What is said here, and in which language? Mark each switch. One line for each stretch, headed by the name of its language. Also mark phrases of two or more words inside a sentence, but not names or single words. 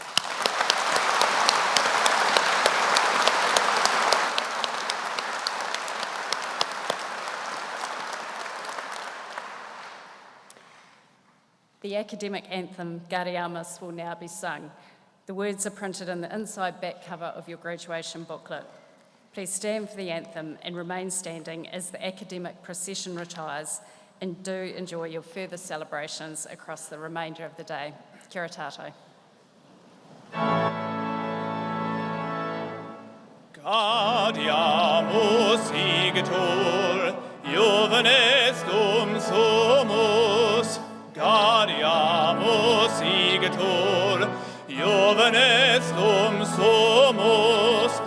English: The academic anthem, Gariamas, will now be sung. The words are printed in the inside back cover of your graduation booklet. Please stand for the anthem and remain standing as the academic procession retires, and do enjoy your further celebrations across the remainder of the day.
Māori: Kia ora tātou.
Latin: Gaudiamus igitur, Jovenes sumus. Gaudiamus igitur, Jovenes sumus.